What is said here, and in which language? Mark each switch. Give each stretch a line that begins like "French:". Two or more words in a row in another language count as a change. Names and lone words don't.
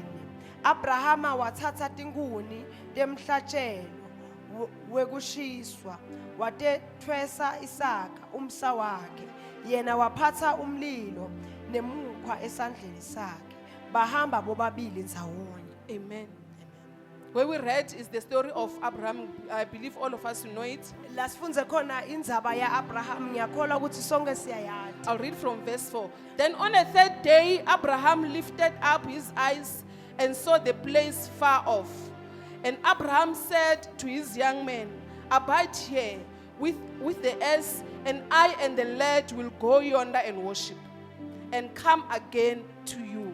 Swati: Abrahama wathatha tinkuni temhlatshelo wekushiswa watethwesa Isaka umsa wakhe yena waphatha umlilo nemukhwa esandleni sakhe bahamba bobabili ndzawonye.
English: Amen. Where we read is the story of Abraham. I believe all of us know it.
Swati: Lasifunze khona indzaba yaAbraham ngiyakholwa ukuthi sonke siyayazi.
English: I'll read from verse 4. Then on a third day, Abraham lifted up his eyes and saw the place far off. And Abraham said to his young men, abide here with the ass, and I and the lad will go yonder and worship, and come again to you.